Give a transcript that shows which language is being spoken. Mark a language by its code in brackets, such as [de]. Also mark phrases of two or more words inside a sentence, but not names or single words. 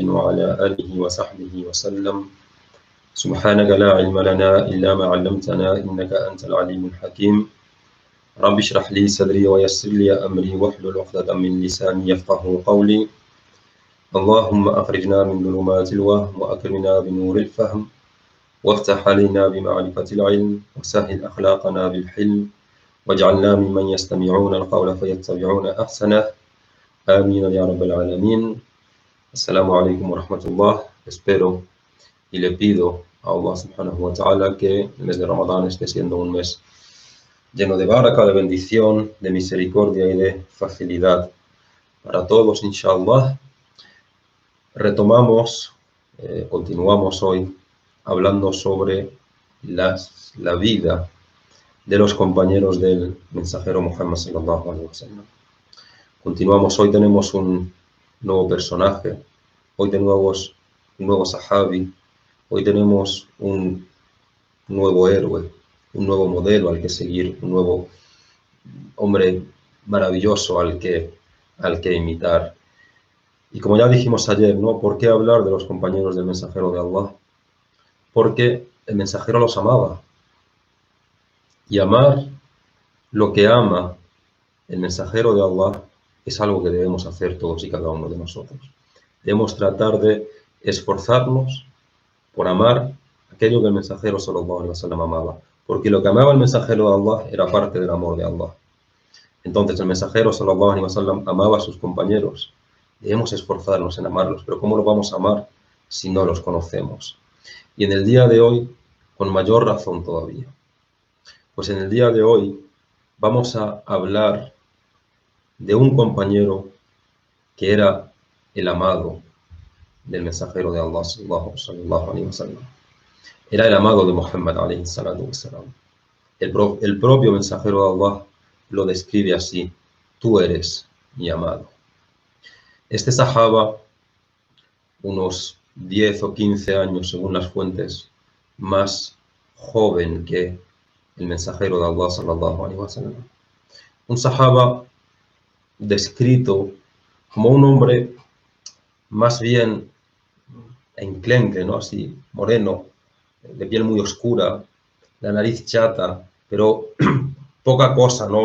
[ar] وعلى آله وصحبه وسلم سبحانك لا علم لنا إلا ما علمتنا إنك أنت العليم الحكيم رب اشرح لي صدري ويسر لي أمري واحلل عقدة من لساني يفقه قولي اللهم أخرجنا من ظلمات الوهم وأكرمنا بنور الفهم وافتح علينا بمعرفة العلم وسهل أخلاقنا بالحلم واجعلنا ممن يستمعون القول فيتبعون أحسنه آمين يا رب العالمين. السلام عليكم ورحمة الله. [es] Espero y le pido a Allah [ar] سبحانه وتعالى [es] que el mes de Ramadán esté siendo un mes lleno de baraka, de bendición, de misericordia y de facilidad para todos, inshallah. Continuamos hoy hablando sobre la vida de los compañeros del mensajero Muhammad [ar] صلى الله عليه وسلم. [es] Continuamos, hoy tenemos un nuevo personaje, hoy tenemos un nuevo sahabi, hoy tenemos un nuevo héroe, un nuevo modelo al que seguir, un nuevo hombre maravilloso al que imitar. Y como ya dijimos ayer, ¿no? ¿Por qué hablar de los compañeros del mensajero de Allah? Porque el mensajero los amaba. Y amar lo que ama el mensajero de Allah es algo que debemos hacer todos y cada uno de nosotros. Debemos tratar de esforzarnos por amar aquello que el mensajero [ar] صلى الله عليه وسلم [es] amaba. Porque lo que amaba el mensajero de Allah era parte del amor de Allah. Entonces el mensajero [ar] صلى الله عليه وسلم [es] amaba a sus compañeros. Debemos esforzarnos en amarlos. Pero ¿cómo los vamos a amar si no los conocemos? Y en el día de hoy, con mayor razón todavía. Pues en el día de hoy vamos a hablar de un compañero que era el amado del mensajero de Allah [ar] صلى الله عليه وسلم. [es] Era el amado de Muhammad [ar] عليه الصلاة والسلام. [es] El propio mensajero de Allah lo describe así: tú eres mi amado. Este sahaba, unos 10 o 15 años según las fuentes, más joven que el mensajero de Allah [ar] صلى الله عليه وسلم. [es] Un sahaba descrito como un hombre más bien enclenque, ¿no? Así, moreno, de piel muy oscura, la nariz chata, pero poca cosa, ¿no?